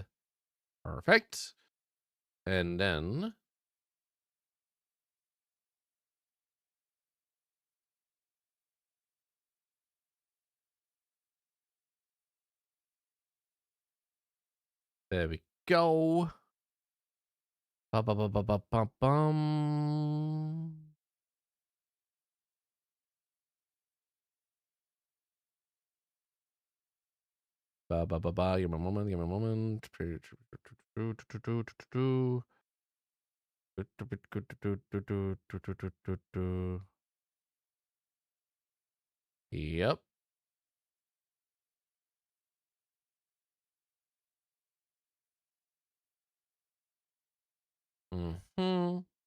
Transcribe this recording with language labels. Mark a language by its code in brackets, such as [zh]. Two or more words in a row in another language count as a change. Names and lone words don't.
[en] Perfect. And then there we go. Ba ba ba ba ba ba bum. Ba ba ba ba. Give me a moment. Give me a moment. Yep. Mm-hmm.